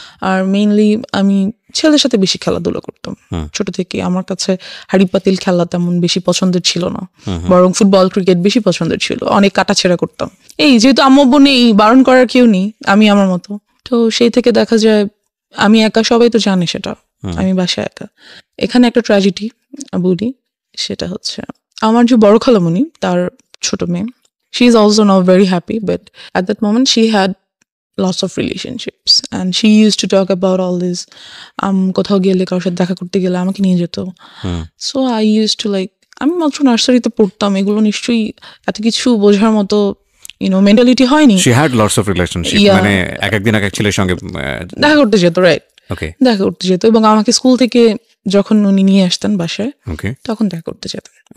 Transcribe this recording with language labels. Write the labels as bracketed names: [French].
[Bangla] আর mainly আমি ছেলেদের সাথে বেশি খেলাধুলা করতাম ছোট থেকে। আমার কাছে হাড়ি পাতিল খেলা তেমন বেশি পছন্দের ছিল না, বরং ফুটবল ক্রিকেট বেশি পছন্দের ছিল। অনেক কাটাছেড়া করতাম। যেহেতু আম্মু নেই, বারণ করার কেউ নেই, আমি আমার মতো। তো সেই থেকে দেখা যায় আমি একা, সবাই তো জানে সেটা, আমি বাসায় একা। এখানে একটা ট্র্যাজেডি বলি, সেটা হচ্ছে আমার যে বড় খালামণি, তার ছোট মেয়ে, [English] she is also now very happy, but at that moment she had lots of relationships and she used to talk about all this. [Bangla] কোথাও গেলে, কারোর সাথে দেখা করতে গেলে আমাকে নিয়ে যেত। [English] So I used to [Bangla] আমি মাত্র নার্সারিতে পড়তাম, এগুলো নিশ্চয়ই এত কিছু বোঝার মতো মেন্টালিটি হয়নি। [English] She had lots of relationships, [Bangla] মানে একদিন এক ছেলের সঙ্গে দেখা করতে যেত, রাইট? দেখা করতে যেত, এবং আমাকে স্কুল থেকে যখন উনি নিয়ে আসতেন বাসায়, তখন দেখা করতে যেতেন।